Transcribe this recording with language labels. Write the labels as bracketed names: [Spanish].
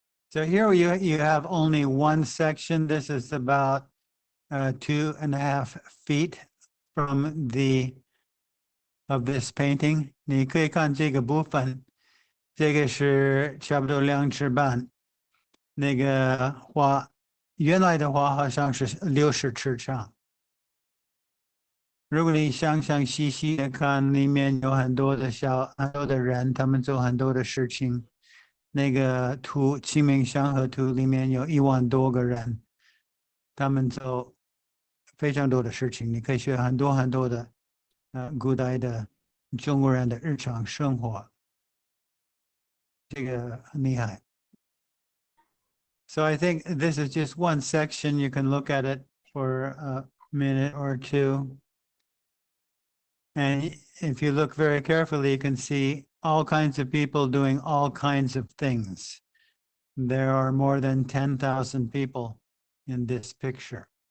[English] So here you have only one section. This is about 2.5 feet from of this painting. [Chinese] 你可以看这个部分，这个是差不多2尺半。那个画，原来的画好像是60尺长。如果你详详细细的看，里面有很多的人，他们做很多的事情。那个图，清明上河图里面有1万多个人，他们做非常多的事情。你可以学很多很多的古代的中国人的日常生活，这个很厉害。 [English] So I think this is just one section. You can look at it for a minute or two. And if you look very carefully, you can see all kinds of people doing all kinds of things. There are more than 10,000 people in this picture.